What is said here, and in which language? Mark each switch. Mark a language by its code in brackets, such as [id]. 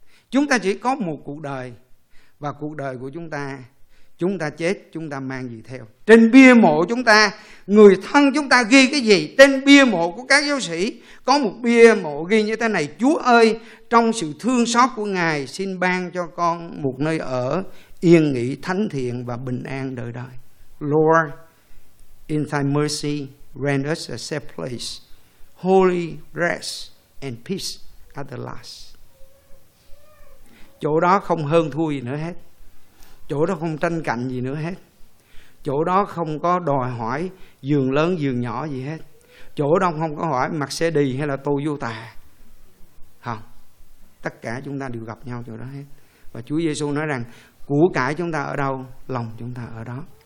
[vi] Chúng ta chỉ có một cuộc đời, và cuộc đời của chúng ta chết, chúng ta mang gì theo? Trên bia mộ chúng ta, người thân chúng ta ghi cái gì? Trên bia mộ của các giáo sĩ, có một bia mộ ghi như thế này: Chúa ơi, trong sự thương xót của Ngài, xin ban cho con một nơi ở, yên nghỉ, thánh thiện và bình an đời đời. [en] Lord, in thy mercy, grant us a safe place, holy rest and peace at the last. [vi] Chỗ đó không hơn thua gì nữa hết. Chỗ đó không tranh cạnh gì nữa hết. Chỗ đó không có đòi hỏi giường lớn giường nhỏ gì hết. Chỗ đó không có hỏi mặc xe đi hay là Toyota. Không. Tất cả chúng ta đều gặp nhau chỗ đó hết. Và Chúa Giêsu nói rằng của cải chúng ta ở đâu, lòng chúng ta ở đó.